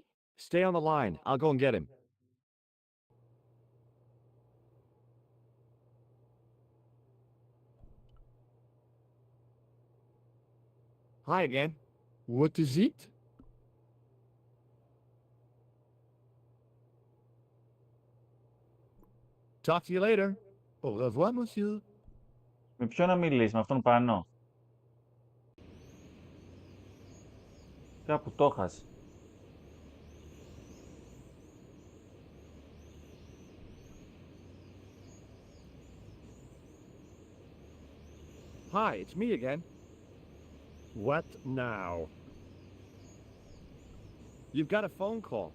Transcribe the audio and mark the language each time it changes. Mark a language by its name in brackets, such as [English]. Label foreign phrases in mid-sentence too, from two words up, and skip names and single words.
[English] Stay on the line. I'll go and get him. Hi again. What is it? Talk to you later. [French] Au revoir, monsieur. [Greek] Με ποιο να μιλήσει, με αυτόν πάνω. Κάπου το έχασε. [English] Hi, it's me again. What now? You've got a phone call.